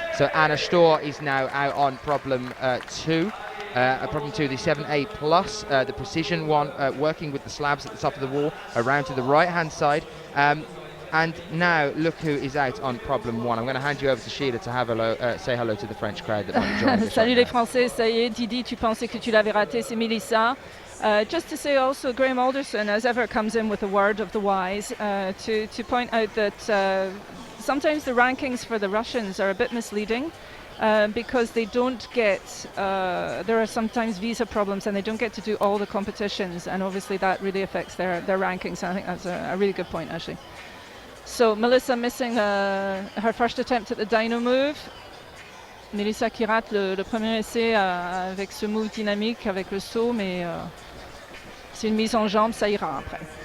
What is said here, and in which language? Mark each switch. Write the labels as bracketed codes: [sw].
[en] So Anna Storr is now out on problem 2. Problem 2, the 7A plus, the precision one, working with the slabs at the top of the wall, around to the right hand side. And now look who is out on problem 1. I'm going to hand you over to Sheila to have say hello to the French crowd that might be joining us. [fr] Salut les Français, ça y est, Didi, tu pensais que tu l'avais raté, c'est Melissa. [en] Just to say also, Graham Alderson, as ever, comes in with a word of the wise to point out that sometimes the rankings for the Russians are a bit misleading. because they don't get, there are sometimes visa problems and they don't get to do all the competitions, and obviously that really affects their rankings. And I think that's a really good point, actually. So Melissa missing her first attempt at the dyno move. [fr] Melissa qui rate le premier essai avec ce move dynamique, avec le saut, mais c'est une mise en jambe, ça ira après.